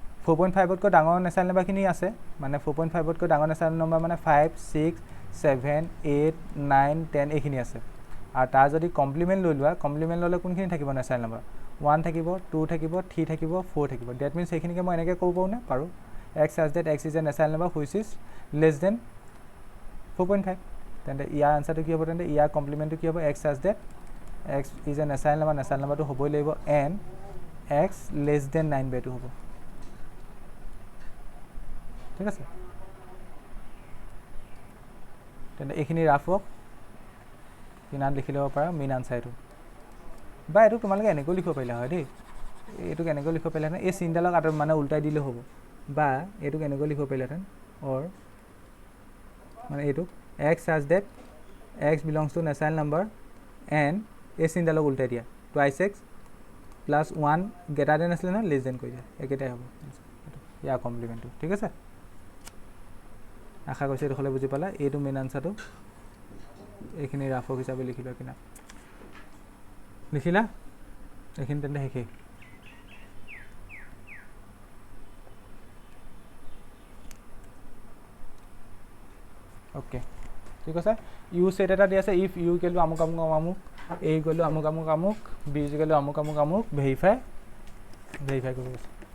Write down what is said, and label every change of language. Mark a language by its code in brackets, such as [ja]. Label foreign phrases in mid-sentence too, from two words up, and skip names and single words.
[as] 4.5তকৈ ডাঙৰ নেচাৰেল নাম্বাৰখিনি আছে মানে 4.5তকৈ ডাঙৰ [en] natural number [as] মানে 5 6 7 8 9 10 এইখিনি আছে আৰু তাৰ যদি কমপ্লিমেণ্ট লৈ লোৱা কমপ্লিমেণ্ট ল'লে কোনখিনি থাকিব [en] natural number [as] 1 থাকিব 2 থাকিব 3 থাকিব 4 থাকিব [en] that means [as] সেইখিনিকে মই এনেকৈ ক'ব পাৰোঁ নে পাৰোঁ [en] x such that x is a natural number which is less than 4.5 [as] তেন্তে ইয়াৰ আনসাৰটো কি হ'ব তেন্তে ইয়াৰ কমপ্লিমেণ্টটো কি হ'ব [en] x such that x is a natural numberটো [as] হ'বই লাগিব [en] and x less than 9/2 [as] হ'ব ঠিক আছে তেন্তে এইখিনি [en] rough work [as] কিনাত লিখি ল'ব পাৰা [en] main answer [as] বা এইটো তোমালোকে এনেকৈ লিখিব পাৰিলা হয় দেই এইটোক এনেকৈ লিখিব পাৰিলাহেঁতেন এই চিনডালক আঁতৰ মানে উল্টাই দিলে হ'ব বা এইটোক এনেকৈ লিখিব পাৰিলাহেঁতেন অৰ মানে এইটোক [en] x such that x belongs to natural number and [as] এই চিনডালক উল্টাই দিয়া [en] twice x plus 1 greater than [as] আছিলে ন [en] less than [as] কৰি দিয়া একেটাই হ'ব ইয়াৰ কমপ্লিমেণ্টটো ঠিক আছে আশা কৰিছোঁ এইটো হ'লে বুজি পালা এইটো [en] main answer [as] এইখিনি [en] rough work [as] হিচাপে লিখি লোৱা কিনা লিখিলা এইখিনি তেন্তে শেষেই ওকে ঠিক আছে [en] U set [as] এটা দি আছে [en] if U equal [as] আমুক আমুক আমুক [en] A equal [as] আমুক আমুক আমুক [en] B equal [as] আমুক আমুক আমুক ভেৰিফাই কৰিব আছে